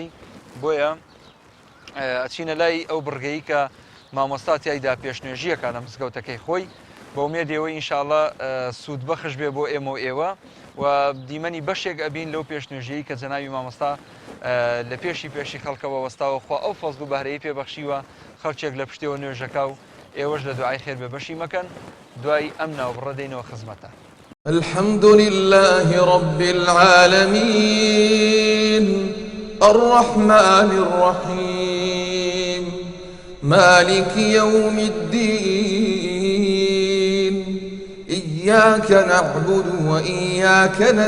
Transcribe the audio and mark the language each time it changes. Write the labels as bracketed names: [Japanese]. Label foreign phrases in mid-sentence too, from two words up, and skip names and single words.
[Central Kurdish] بۆیە ئەچینە لای ئەو بڕگەیی کە مامۆستا تیایدا پێشنوێژیەکە لە مزگەوتەکەی خۆی بە ئومێدەوەی ئینشاءالله سوود بەخش بێ بۆ ئێمە و ئێوە و دیمەنی بەشێک ئەبین لەو پێشنوێژیەی کە جەناوی مامۆستا لە پێشی خەڵکەوە وەستاوە خوا ئەو فەزل و بەهرەیەی پێبەخشیوە خەڵکێک لە پشتەوە نوێژەکە و ئێوەش لە دوعای خێر بێ بەشی مەکەن. دوای ئەم ناوبڕە دێنەوە خزمەتە. [Arabic] الحمد لله رب العالمين الرحمن الرحيم مالك يوم الدين إياك نعبد وإياك